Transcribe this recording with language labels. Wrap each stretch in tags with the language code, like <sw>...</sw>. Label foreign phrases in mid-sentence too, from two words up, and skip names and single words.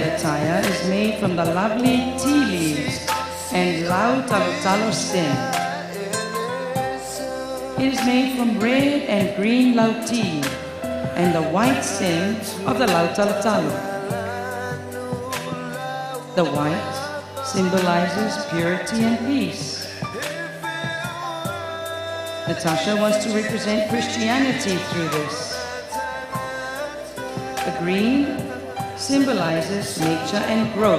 <en>attire is made from the lovely tea leaves and</en> <sm>lau talotalo</sm> <en>stem. It is made from red and green lau tea and the white stem of the</en> <sm>lau talotalo.</sm> <en>The white symbolizes purity and peace. Natasha wants to represent Christianity through this. The green symbolizes nature and growth.</en>